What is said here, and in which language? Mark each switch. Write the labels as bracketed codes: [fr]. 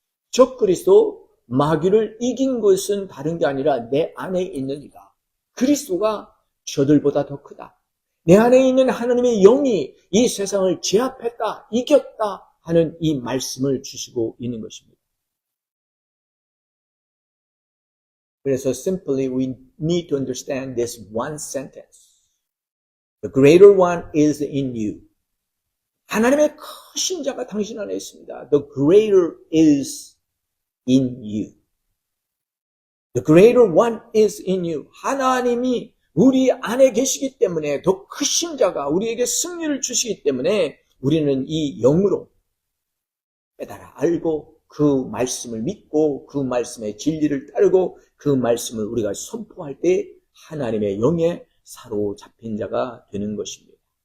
[ko] 적그리스도 마귀를 이긴 것은 다른 게 아니라 내 안에 있는 이가 그리스도가 저들보다 더 크다. 내 안에 있는 하나님의 영이 이 세상을 제압했다, 이겼다 하는 이 말씀을 주시고 있는 것입니다. 그래서 [en] simply we need to understand this one sentence. The greater one is in you. [ko] 하나님의 크신 자가 당신 안에 있습니다. [en] The greater is in you. The greater one is in you. [ko] 하나님이 우리 안에 계시기 때문에 더 크신 자가 우리에게 승리를 주시기 때문에 우리는 이 영으로 깨달아 알고 그 말씀을 믿고 그 말씀의 진리를 따르고 그 말씀을 우리가 선포할 때 하나님의 영에 사로잡힌 자가 되는 것입니다.